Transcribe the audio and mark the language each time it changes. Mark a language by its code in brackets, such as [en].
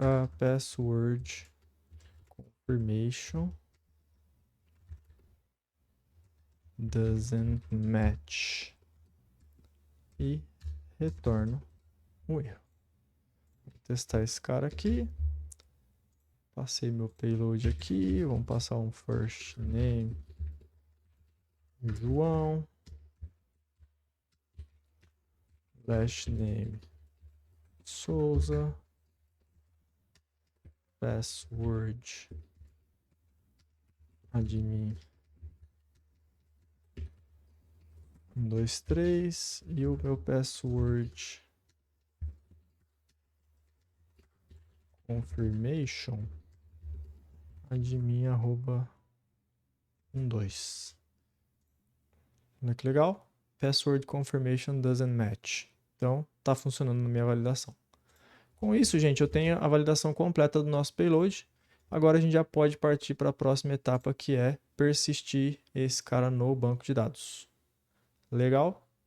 [en] A password confirmation doesn't match. [pt] E retorno o erro. Vou testar esse cara aqui. Passei meu payload aqui. Vamos passar um first name João. Last name Souza. Password admin 1, 2, 3. E o meu password confirmation admin arroba 1, 2. Olha que legal. [en] Password confirmation doesn't match. [pt] Então, tá funcionando na minha validação. Com isso, gente, eu tenho a validação completa do nosso payload. Agora a gente já pode partir para a próxima etapa, que é persistir esse cara no banco de dados. Legal?